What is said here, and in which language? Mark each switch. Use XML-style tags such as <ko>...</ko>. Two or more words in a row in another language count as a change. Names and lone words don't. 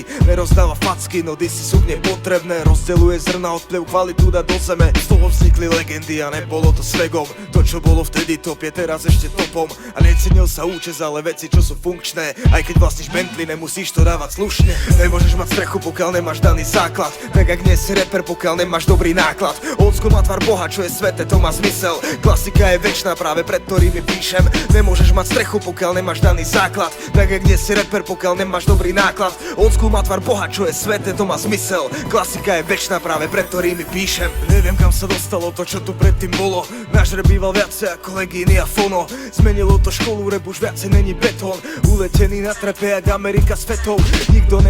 <sk>Nerozdáva facky, no disy sú nepotrebné. Rozdeľuje zrna, odplev kvalitu dá do zeme. Z toho vznikli legendy a nebolo to svegom. To čo bolo vtedy top je teraz ešte topom. A necenil sa účes, ale veci čo sú funkčné. Aj keď vlastníš Bentley, nemusíš to dávať slušne. Nemôžeš mať strechu, pokiaľ nemáš daný základ. Tak ak nie si rapper, pokiaľ nemáš dobrý náklad.</sk> <en>Old school</en> <sk>má tvar Boha, čo je sveté, to má zmysel. Klasika je večná, práve pred ktorými píšem. Nemôžeš mať strechu, pokiaľ nemáš daný základ. Tak ak nie si rapper, pokiaľ nemáš dobrý náklad.</sk> <en>Old school</en> <sk>má tvar Boha, čo je sveté, to má zmysel. Klasika je večná, práve pred ktorými píšem. Neviem kam sa dostalo to, čo tu predtým bolo. Náš rap býval viacej ako Legíny a Fono. Zmenilo to školu, rap už viacej není betón. Uletený na trepe jak Amerika s fetou. Nikto nemá</sk>